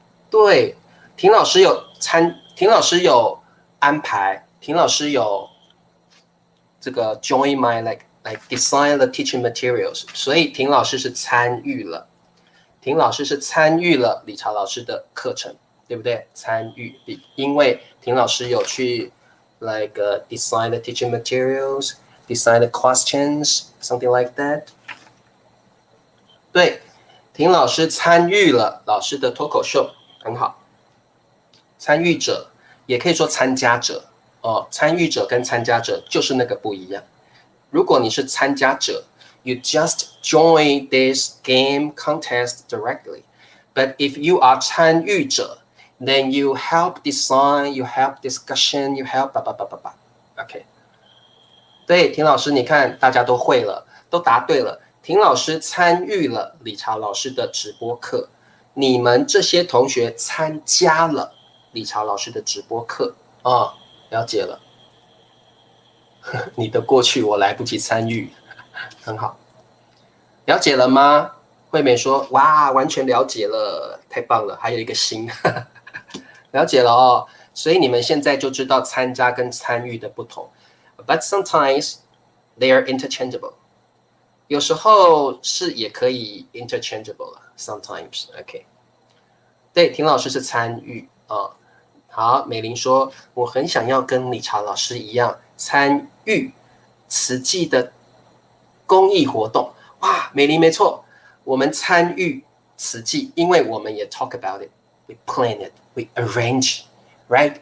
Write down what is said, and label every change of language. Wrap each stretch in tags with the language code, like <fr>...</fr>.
<zh>对，婷老师有安排，婷老师有这个</zh> <en>join my like design the teaching materials，</en> <zh>所以婷老师是参与了，婷老师是参与了理查老师的课程，对不对？参与，因为婷老师有去</zh> <en>design the teaching materials, design the questions, something like that。</en> <zh>对，婷老师参与了老师的脱口秀，很好。参与者也可以说参加者。参与者跟参加者就是那个不一样。如果你是参加者</zh> <en>，you just join this game contest directly. But if you are 参与者 ，then you help design, you help discussion, you help OK。</en> <zh>对，婷老师，你看大家都会了，都答对了。婷老师参与了理查老师的直播课，你们这些同学参加了理查老师的直播课了解了，你的过去我来不及参与，很好，了解了吗？惠美说：“哇，完全了解了，太棒了，还有一个心，了解了哦。所以你们现在就知道参加跟参与的不同。</zh> <en>but sometimes they are interchangeable.</en> <zh>有时候是也可以 interchangeable 了 sometimes. OK. 对，婷老师是参与啊。好，美玲说我很想要跟理查老师一样参与慈济的公益活动。哇，美玲没错，我们参与慈济，因为我们也</zh> <en>talk about it, we plan it, we arrange, right?</en>